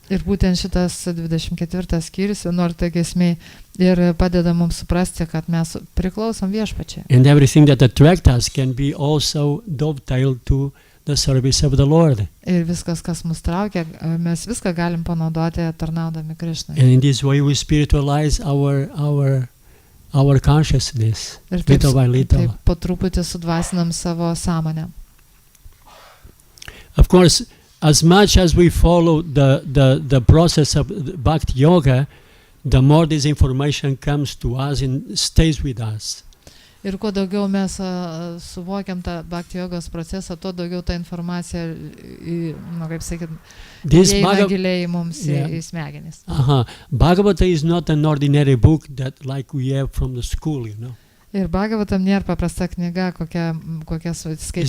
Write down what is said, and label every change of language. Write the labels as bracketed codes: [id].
[lt] Ir būtent šitas 24 skyrius 11 giesmė ir padeda mums suprasti, kad mes priklausom viešpačiai. [en] And everything that attracts us can be also dovetailed to the service of the Lord. [lt] Ir viskas, kas mus traukia, mes viską galim panaudoti tarnaudami Krišnai. [en] And in this way we spiritualize our consciousness, [lt] Ir [en] little by little. [lt] taip po truputį sudvasinam savo sąmonę. [en] Of course, as much as we follow the process of Bhakti Yoga, the more this information comes to us and stays with us. [lt] Ir kuo daugiau mes suvokiam tą Bhakti jogos procesą, tuo daugiau ta informacija, kaip sakyt, įeina giliai mums į smegenis. [en] Bhagavata is not an ordinary book that like we have from the school, you know. [lt] Ir Bhagavatam nėra paprasta knyga, kokia skaitė